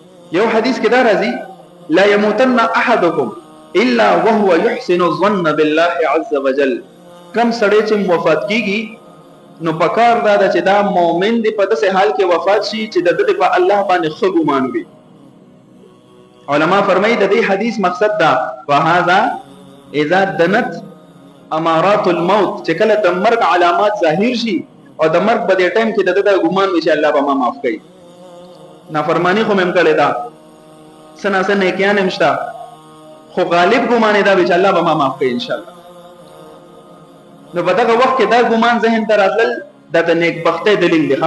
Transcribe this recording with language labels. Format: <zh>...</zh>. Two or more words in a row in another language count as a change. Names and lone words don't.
<ps>یو حدیث کې دا راځي</ps> <ar>لا يموتن احدكم الا وهو يحسن الظن بالله عز وجل.</ar> <ps>کم سړی چې وفات کیږي نو پکار دا چې دا مؤمن دی په داسې حال کې وفات شي چې د دې په الله باندې ښه ګمان وي. علما فرمایي د دې حدیث مقصد دا</ps> <ar>وهذا اذا دنت امارات الموت،</ar> <ps>چې کله د مرګ علامات ظاهر شي او د مرګ په دې ټایم کې د دې ګمان وي چې الله به ما معاف کړي. نافرمانی خو مم کړی دا سنا سن نیکیان مشتا، خو غالب ګمان دا چې الله به ما معاف کړي</ps> <ar>ان شاء الله.</ar> <ps>نو په دغه وخت کې دا ګمان ذهن ته راتلل د نیکبختۍ دلیل دی.</ps>